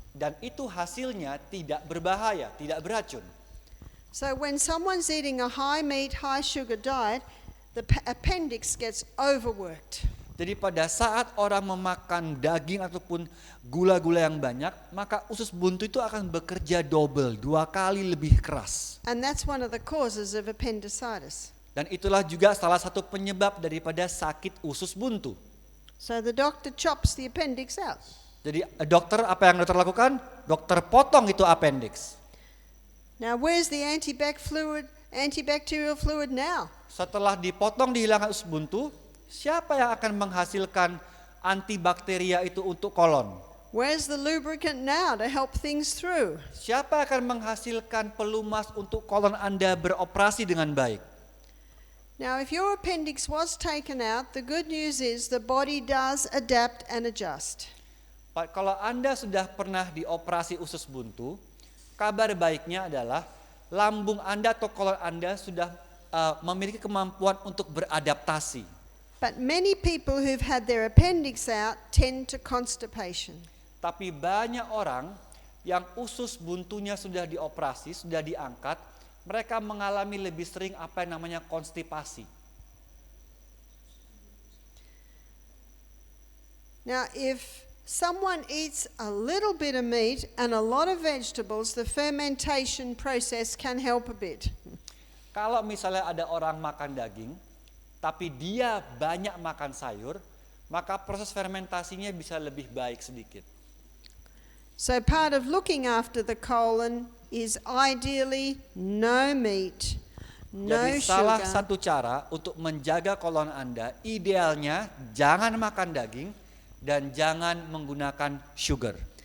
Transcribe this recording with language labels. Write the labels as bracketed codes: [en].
[id] Dan itu hasilnya tidak berbahaya, tidak beracun. [en] So when someone's eating a high meat, high sugar diet, the appendix gets overworked. [id] Jadi pada saat orang memakan daging ataupun gula-gula yang banyak, maka usus buntu itu akan bekerja double, 2 kali lebih keras. [en] And that's one of the causes of appendicitis. [id] Dan itulah juga salah satu penyebab daripada sakit usus buntu. [en] So the doctor chops the appendix out. [id] Jadi dokter, apa yang dokter lakukan? Dokter potong itu appendix. [en] Now where's the antibacterial fluid now? [id] Setelah dipotong, dihilangkan usus buntu, siapa yang akan menghasilkan antibakteria itu untuk kolon? [en] Where's the lubricant now to help things through? [id] Siapa akan menghasilkan pelumas untuk kolon Anda beroperasi dengan baik? [en] Now if your appendix was taken out, the good news is the body does adapt and adjust. [id] Kalau Anda sudah pernah dioperasi usus buntu, kabar baiknya adalah lambung Anda atau kolon Anda sudah memiliki kemampuan untuk beradaptasi. [en] But many people who've had their appendix out tend to constipation. [id] Tapi banyak orang yang usus buntunya sudah dioperasi, sudah diangkat, mereka mengalami lebih sering apa yang namanya konstipasi. [en] Now if someone eats a little bit of meat and a lot of vegetables, the fermentation process can help a bit. [id] Kalau misalnya ada orang makan daging, tapi dia banyak makan sayur, maka proses fermentasinya bisa lebih baik sedikit. [en] So part of looking after the colon is ideally no meat, no [id] Jadi salah [en] sugar. [id] satu cara untuk menjaga kolon Anda, idealnya jangan makan daging dan jangan menggunakan sugar.